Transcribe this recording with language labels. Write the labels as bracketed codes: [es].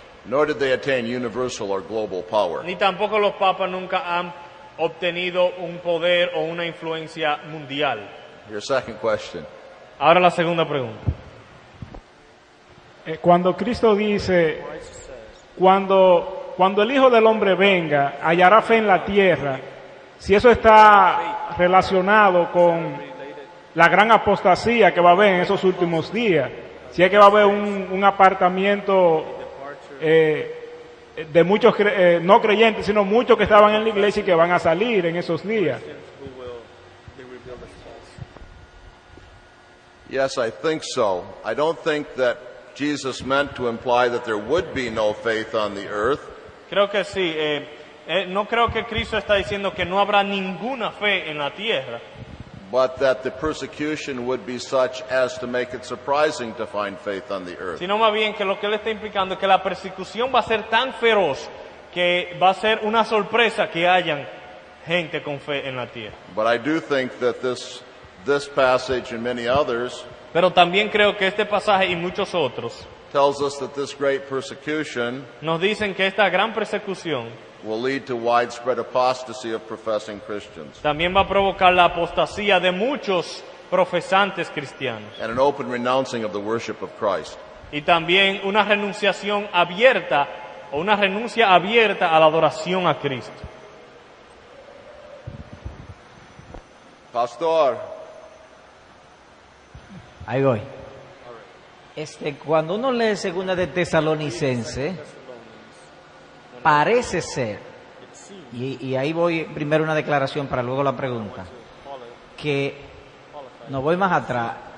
[en] Nor did they attain universal or global power. [es] Ni tampoco los papas nunca han obtenido un poder o una influencia mundial. [en] Your second question. [es] Ahora la segunda pregunta. Cuando Cristo dice, cuando el Hijo del Hombre venga, hallará fe en la tierra, si eso está relacionado con la gran apostasía que va a haber en esos últimos días, si es que va a haber un apartamiento de muchos no creyentes, sino muchos que estaban en la iglesia y que van a salir en esos días. [en] Yes, I think so. I don't think that Jesus meant to imply that there would be no faith on the earth. [es] Creo que sí. No creo que Cristo está diciendo que no habrá ninguna fe en la tierra, [en] But that the persecution would be such as to make it surprising to find faith on the earth. [es] sino más bien que lo que él está implicando es que la persecución va a ser tan feroz que va a ser una sorpresa que hayan gente con fe en la tierra. [en] But I do think that this passage and many others [es] Pero también creo que este pasaje y muchos otros [en] tells us that this great persecution [es] nos dicen que esta gran persecución [en] will lead to widespread apostasy of professing Christians [es] también va a provocar la apostasía de muchos profesantes cristianos [en] and an open renouncing of the worship of Christ. [es] y también una renunciación abierta o una renuncia abierta a la adoración a Cristo. Pastor, Ahí voy. Cuando uno lee Segunda de Tesalonicense, parece ser, y ahí voy primero una declaración para luego la pregunta, que no voy más atrás.